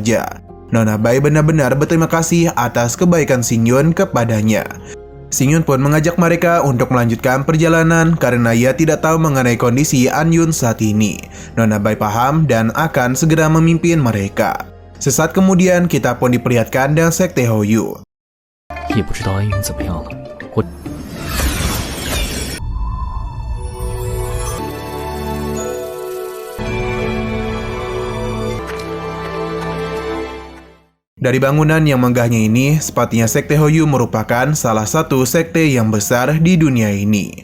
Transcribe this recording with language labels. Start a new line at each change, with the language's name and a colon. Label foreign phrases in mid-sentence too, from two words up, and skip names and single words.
Indonesian: Nona Bai benar-benar berterima kasih atas kebaikan Xing Yun kepadanya. Xing Yun pun mengajak mereka untuk melanjutkan perjalanan karena ia tidak tahu mengenai kondisi An Yun saat ini. Nona Bai paham dan akan segera memimpin mereka. Sesaat kemudian kita pun diperlihatkan dengan sekte Hoyu.
Chinese: 也不知道安云怎么样了。我
Indonesian: Dari bangunan yang megahnya ini, sepertinya sekte Hoyu merupakan salah satu sekte yang besar di dunia ini.